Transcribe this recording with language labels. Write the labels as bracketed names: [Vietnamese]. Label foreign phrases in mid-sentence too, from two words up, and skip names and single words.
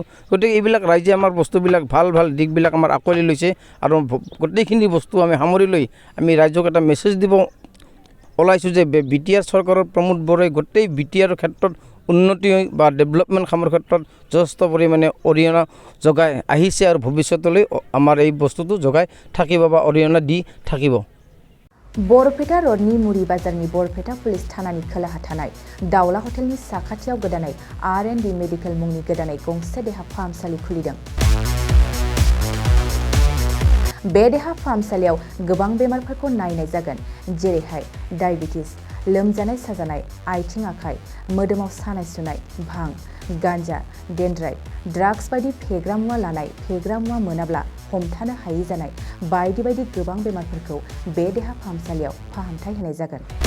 [Assamese] গতিকে এইবিলাক ৰাইজে আমাৰ বস্তুবিলাক ভাল দিশবিলাক আমাৰ আঁকোৱালি লৈছে আৰু গোটেইখিনি বস্তু আমি সামৰি লৈ আমি ৰাইজক এটা মেছেজ দিব ওলাইছোঁ যে বিটিআৰ চৰকাৰৰ প্ৰমোদ বড়োই গোটেই বিটিআৰৰ ক্ষেত্ৰত উন্নতি বা ডেভেলপমেণ্ট কামৰ ক্ষেত্ৰত যথেষ্ট পৰিমাণে অৰিহণা যোগাই আহিছে আৰু ভৱিষ্যতলৈ আমাৰ এই বস্তুটো যোগাই থাকিব বা অৰিহণা দি থাকিব। [Bodo] बरपेटा रडनि मुरि बाजारनि बरपेटा पुलिस थानानि खोलाहा थानाय दाउला हटेलनि साखाथियाव गोदानै R&D मेडिकेल मुंनि गोदानै गंसे देहा फाहामसालि खुलिदों। बे देहा फाहामसालियाव गोबां बेमारफोरखौ नायनाय जागोन, जेरैहाय डायबिटिस, लोमजानाय साजानाय, आथिं आखाइ, मोदोमाव सानाय सुनाय, भां, गान्जा, डेन्ड्राइट, ड्राग्स बायदि फेग्रा मुवा लानाय, फेग्रा मुवा मोनाब्ला हमथानो हायि जानाय बायदि बायदि गोबां बेमारफोरखौ बे देहा फाहामसालियाव फाहामथाय होनाय जागोन।